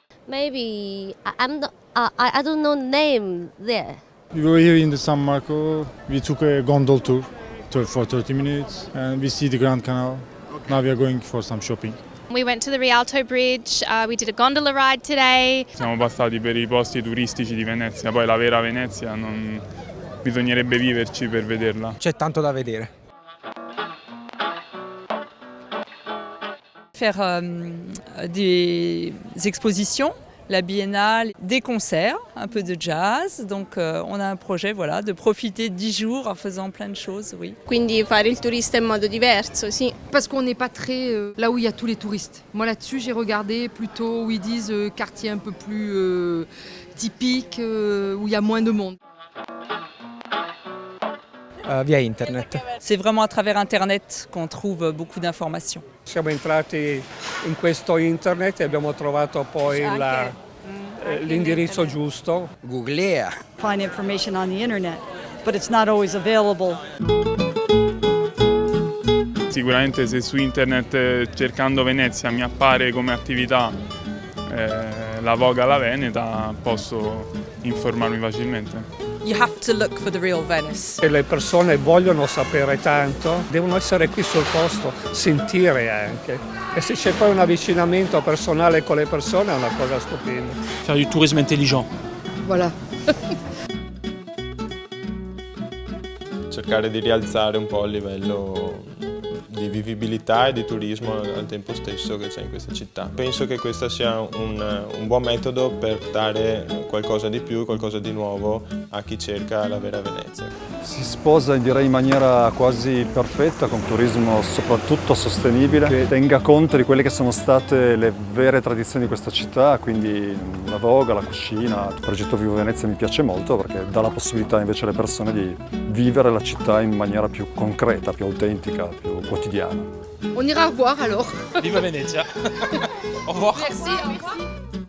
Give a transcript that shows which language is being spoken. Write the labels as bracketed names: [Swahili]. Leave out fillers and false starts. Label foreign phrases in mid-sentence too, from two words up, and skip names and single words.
[English] Maybe I don't know name there. We were here in the San Marco. We took a gondol tour for 30 minutes and we see the Grand Canal. Now we are going for some shopping. We went to the Rialto Bridge, we did a gondola ride today. [Italian] Siamo passati per i posti turistici di Venezia, poi la vera Venezia bisognerebbe viverci per vederla. C'è tanto da vedere. [French] Faire des expositions, la biennale, des concerts, un peu de jazz. Donc on a un projet voilà, de profiter 10 jours en faisant plein de choses, oui. [Italian] Quindi fare il turista in modo diverso, sì. [French] Parce qu'on n'est pas très là où il y a tous les touristes. Moi là-dessus j'ai regardé plutôt où ils disent quartier un peu plus typique, où il y a moins de monde. Via internet. C'est vraiment à travers Internet qu'on trouve beaucoup d'informations. [Italian] Siamo entrati in questo internet e abbiamo trovato poi l'indirizzo giusto. Googlea. [English] Find information on the internet, but it's not always available. [Italian] Sicuramente se su internet cercando Venezia mi appare come attività la Voga alla Veneta posso informarmi facilmente. [English] You have to look for the real Venice. [Italian] Se le persone vogliono sapere tanto, devono essere qui sul posto, sentire anche. E se c'è poi un avvicinamento personale con le persone è una cosa stupenda. [French] Faire du tourisme intelligent. Voilà. [Italian] Cercare di rialzare un po' il livello di vivibilità e di turismo al tempo stesso che c'è in questa città. Penso che questo sia un buon metodo per dare qualcosa di più, qualcosa di nuovo a chi cerca la vera Venezia. Si sposa direi in maniera quasi perfetta con un turismo soprattutto sostenibile che tenga conto di quelle che sono state le vere tradizioni di questa città, quindi la voga, la cucina. Il progetto Vivo Venezia mi piace molto perché dà la possibilità invece alle persone di vivere la città in maniera più concreta, più autentica, più quotidiana. [French] On ira voir alors. Viva Venezia. Au revoir. Merci.